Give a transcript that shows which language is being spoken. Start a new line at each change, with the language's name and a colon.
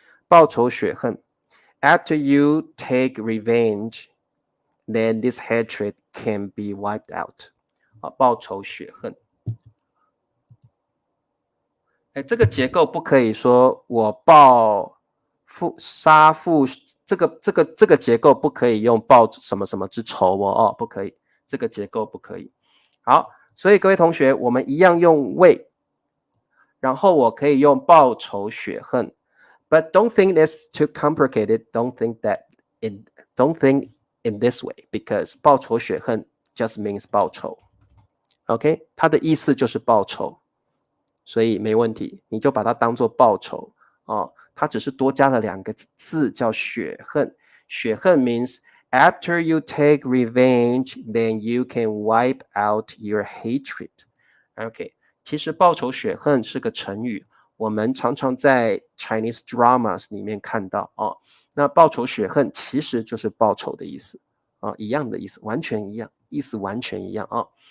English: 报仇雪恨 After you take revenge, then this hatred can be wiped out.
Chinese: 报仇雪恨。这个结构不可以说我报杀父，这个结构不可以用报什么什么之仇哦，不可以，这个结构不可以。好，所以各位同学，我们一样用为，然后我可以用报仇雪恨 ，
English: but don't think it's too complicated. Don't think in this way because 报仇雪恨 just means 报仇。
Chinese: OK， 它的意思就是报仇。所以没问题，你就把它当作报仇哦。它只是多加了2个字，叫雪恨。
English: 雪恨 means after you take revenge, then you can wipe out your hatred.
Chinese: OK， 其实报仇雪恨是个成语，我们常常在 Chinese dramas 里面看到哦。那报仇雪恨其实就是报仇的意思哦，一样的意思，完全一样，意思完全一样哦。